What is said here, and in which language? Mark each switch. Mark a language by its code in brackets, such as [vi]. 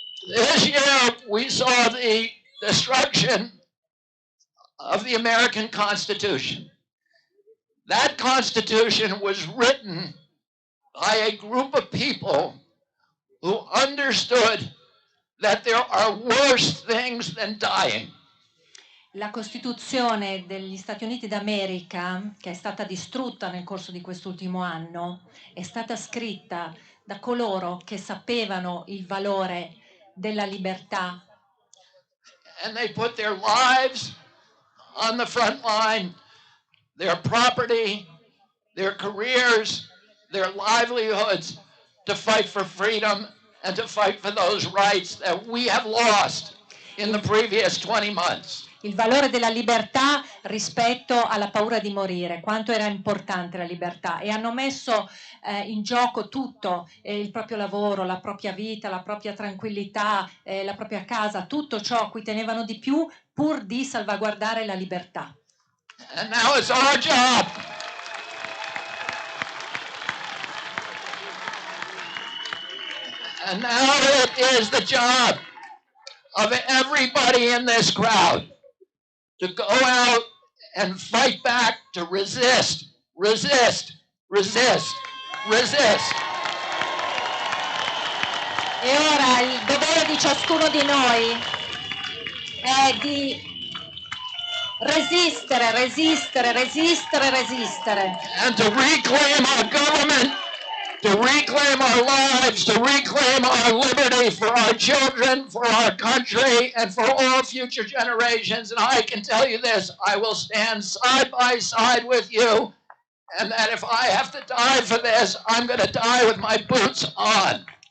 [en] This year we saw the destruction of the American Constitution. That Constitution was written by a group of people who understood that there are worse things than dying. [it] La Costituzione degli Stati Uniti d'America, che è stata distrutta nel corso di quest'ultimo anno, è stata scritta da coloro che sapevano il valore della libertà. [en] And they put their lives on the front line, their property, their careers, their livelihoods, to fight for freedom and to fight for those rights that we have lost in the previous 20 months. [it] Il valore della libertà rispetto alla paura di morire, quanto era importante la libertà, e hanno messo in gioco tutto, il proprio lavoro, la propria vita, la propria tranquillità, la propria casa, tutto ciò a cui tenevano di più pur di salvaguardare la libertà. [en] And now it's our job. And now it is the job of everybody in this crowd to go out and fight back, to resist, resist, resist, resist. [it] E ora il dovere di ciascuno di noi è di resistere, resistere, resistere, resistere. [en] And to reclaim our government, to reclaim our lives, to reclaim our liberty for our children, for our country, and for all future generations. And I can tell you this, I will stand side by side with you, and that if I have to die for this, I'm going to die with my boots on.